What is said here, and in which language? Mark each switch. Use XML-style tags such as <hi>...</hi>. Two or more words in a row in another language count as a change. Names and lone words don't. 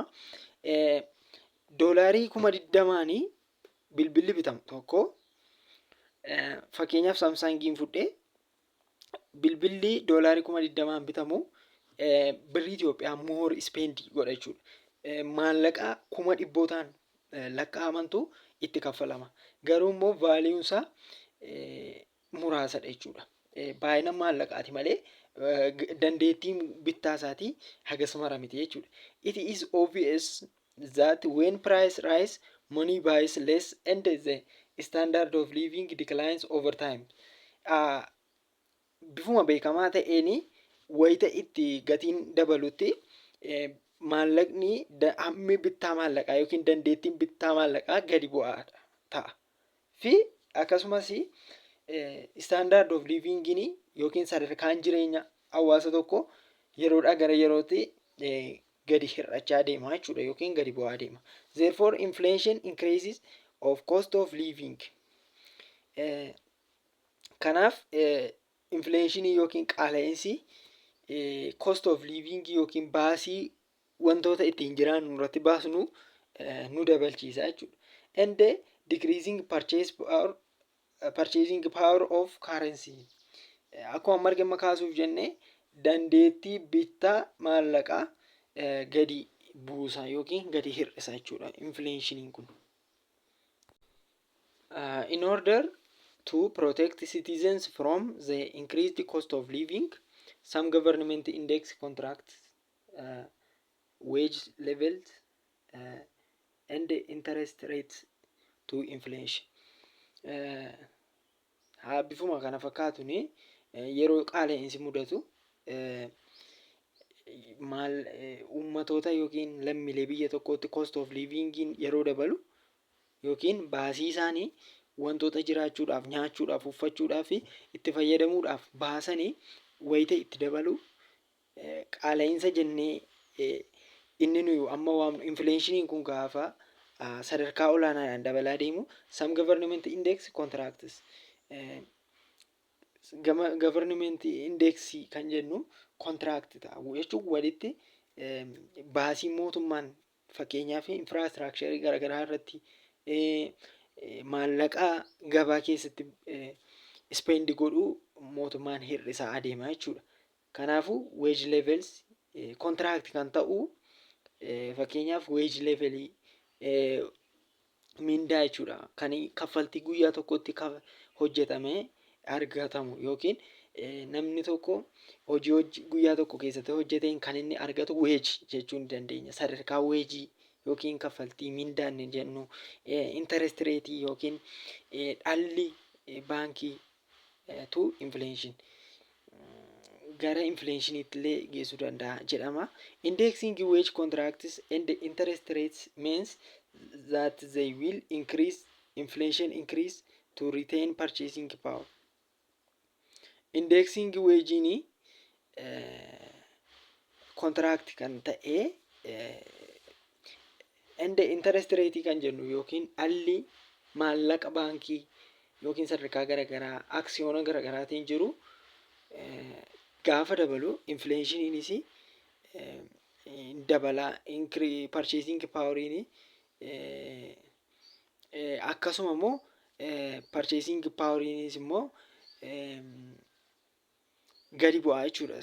<om>Doolaarii 20,000 bilbilli bitamu tokko fakkeenyaaf saamsangiin fudhee bilbilli doolaarii 20,000 bitamu birrii Itoophiyaa moor ispeendii godha jechuudha. Maallaqa 100,000 lakkaa'amantu itti kaffalama. Garuu immoo vaaliyuun isaa muraasadha jechuudha. Baay'ina maallaqaati malee dandeettiin bittaa isaatii hagas mara miti jechuudha.</om> <en>It is obvious that when price rise, money buys less and the standard of living declines over time.</en> <om>Bifuma beekamaa ta'een wayita itti gatiin dabalutti maallaqni hammi bittaa maallaqaa yookiin dandeettiin bittaa maallaqaa gadi bu'aa ta'a. Fi akkasumas</om> <en>standard of living</en> <om>yookiin sadarkaan jireenya hawaasa tokko yeroodhaa gara yerootti gadi hir'achaa deema jechuudha yookiin gadi bu'aa deema.</om> <en>Therefore, inflation increases of cost of living.</en> <om>Kanaaf infleeshinii yookiin qaala'insi</om> <en>cost of living</en> <om>yookiin baasii wantoota ittiin jiraannu irratti baasnu nu dabalchiisa jechuudha.</om> <en>And decreasing purchasing power of currency.</en> <om>Akkuma marga makaasuuf jennee dandeettii bittaa maallaqaa gadi buusa yookiin gadi hir'isa jechuudha infleeshiniin kun.</om> <en>In order to protect citizens from the increased cost of living, some government index contracts wage levels and interest rates to inflation.</en> <om>Bifuma kana fakkaatuun yeroo qaala'insi mudatu uummatoota yookiin lammiilee biyya tokkootti</om> <en>cost of living</en> <om>yeroo dabalu yookiin baasii isaanii wantoota jiraachuudhaaf, nyaachuudhaaf, uffachuudhaaf itti fayyadamuudhaaf baasanii wayita itti dabalu qaala'insa jennee inni nuyi amma waamnu infleeshiniin kun gaafa sadarkaa olaanaadhaan dabalaa deemu</om> <en>some government index contracts. Government index</en> <om>kan jennu contract ta'a jechuun walitti baasii mootummaan fakkeenyaaf infraastiraakcharii garaagaraa irratti maallaqa gabaa keessatti ispeend godhu mootummaan hir'isaa adeema jechuudha. Kanaafuu</om> <en>wage levels contract</en> <om>kan ta'u fakkeenyaaf wage levelii mindaa jechuudha. Kan kaffaltii guyyaa tokkotti hojjetamee argatamu yookiin namni tokko hojii guyyaa tokko keessatti hojjeteen kan inni argatu weeji jechuu ni dandeenya. Sadarkaa weejii yookiin kaffaltii mindaa inni jennu interest reetii yookiin dhalli baankii tu inflation gara inflationiitti illee geessuu danda'a jedhama.</om> <en>Indexing wage contracts and interest rates means that they will increase inflation increase to retain purchasing power. Indexing wage</en> <om>ni contract kan ta'e</om> <en>and interest rate</en> <om>kan jennu yookiin dhalli maallaqa baankii yookiin sadarkaa garaagaraa aksiyoona garaagaraatiin jiru gaafa dabalu inflationiinis dabalaa</om> <en>purchasing poweriin</en> <om>akkasuma immoo</om> <en>purchasing poweriinis</en> <om>immoo gadi bu'aa jechuudha.</om>